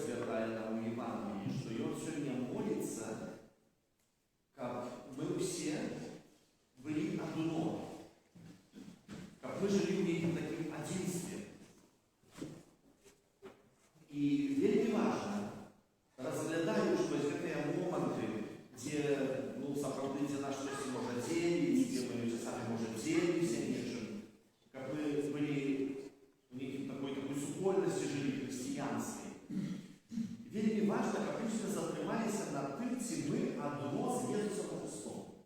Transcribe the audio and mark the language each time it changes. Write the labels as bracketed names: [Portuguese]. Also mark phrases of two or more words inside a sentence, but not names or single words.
[Russian] сказали нам у Евангелии, что и он сегодня молится, как мы все были одно, как мы жили в неким таким единстве. И вельми важно, [Belarusian] разглядаючи ось гэтыя моманты, дзе, ну, сапраўды, дзе нас штосьці можа дзеліць, дзе мы часамі можа дзелімся нечым, каб мы былі в некім такой супольнасці жылі хрысціянскай. Вельми важно, каб мы затрымаліся на тым, ці мы адно з Езусам Христом.